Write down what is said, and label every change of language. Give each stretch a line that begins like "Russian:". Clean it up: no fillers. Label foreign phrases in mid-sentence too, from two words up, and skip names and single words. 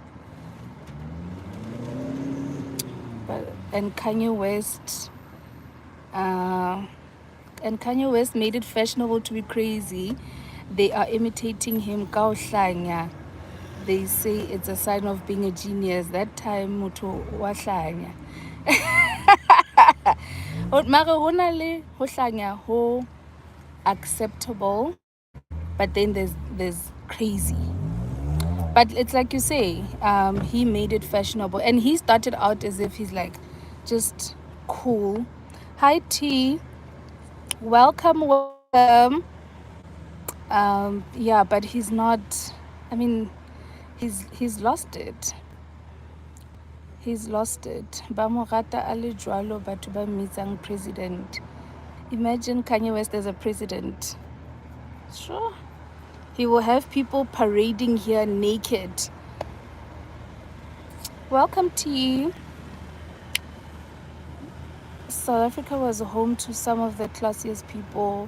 English: But and Kanye West made it fashionable to be crazy. They are imitating him. Kauhlanya. They say it's a sign of being a genius. That time
Southern Sotho: muto wahlanya. Mara hona le ho hlanya ho acceptable,
English: but then there's crazy. But it's like you say, he made it fashionable, and he started out as if he's like just cool. Hi T, welcome. Yeah, but he's not. I mean, he's lost it. He's lost it.
Southern Sotho: Ba mo rata a le jwalo batho ba mmitsang president.
English: Imagine Kanye West as a president. Sure. He will have people parading here naked. Welcome to you. South Africa was home to some of the classiest people.